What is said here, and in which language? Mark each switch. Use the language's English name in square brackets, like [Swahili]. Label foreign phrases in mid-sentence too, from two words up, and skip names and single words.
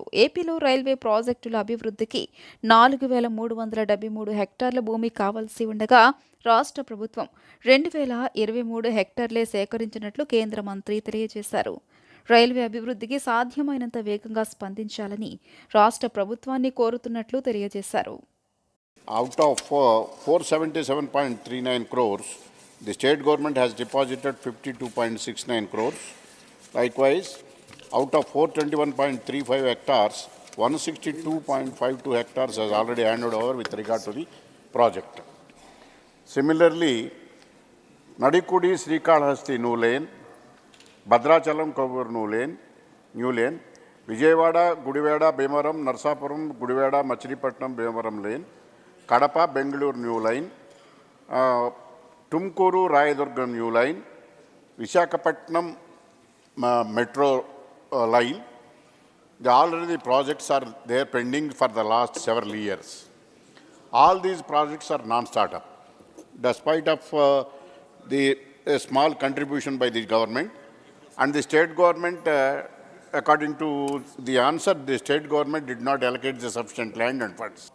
[Telugu] ఏపీలో రైల్వే ప్రాజెక్టుల అభివృద్ధికి 4,373 హెక్టార్ల భూమి కావాల్సి ఉండగా రాష్ట్ర ప్రభుత్వం 2,023 హెక్టార్లే సేకరించినట్లు కేంద్ర మంత్రి తెలియజేశారు. రైల్వే అభివృద్ధికి సాధ్యమైనంత వేగంగా స్పందించాలని రాష్ట్ర ప్రభుత్వాన్ని కోరుతున్నట్లు తెలియజేశారు. [English] Out of 477.39 crores, the state government has deposited 52.69 crores. Likewise, out of 421.35 hectares, 162.52 hectares has already handed over with regard to the project. Similarly, Nadikudi Srikalahasti new lane, Bhadrachalam Kovur new lane, Vijayawada, Gudivada, Bemaram, Narsapuram, Gudivada, Machilipatnam, Bemaram lane, Kadapa, Bengaluru new line, Tumkuru, Rayadurga new line, Visakhapatnam metro line. Already the projects are there pending for the last several years. All these projects are non-startup. Despite of the small contribution by the government, and the state government, according to the answer, the state government did not allocate the sufficient land and funds.